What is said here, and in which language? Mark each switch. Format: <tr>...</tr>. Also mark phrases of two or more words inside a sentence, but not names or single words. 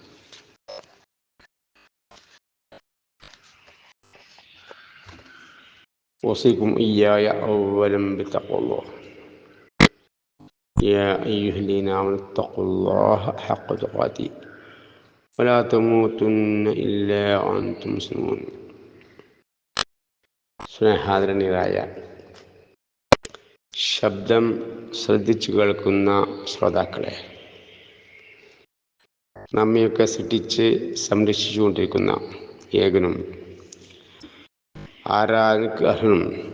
<ar>أوصيكم إياي أولا بتقوى الله. يا أيها الذين آمنوا اتقوا الله حق تقاته ولا تموتن إلا وأنتم مسلمون.</ar> <ml>സ്നേഹാദരണീയരായ ശബ്ദം ശ്രദ്ധിച്ചു കേൾക്കുന്ന ശ്രോതാക്കളെ, നമ്മയൊക്കെ സൃഷ്ടിച്ച് സംരക്ഷിച്ചുകൊണ്ടിരിക്കുന്ന ഏകനും ആരാധനയ്ക്ക് അർഹനും</ml>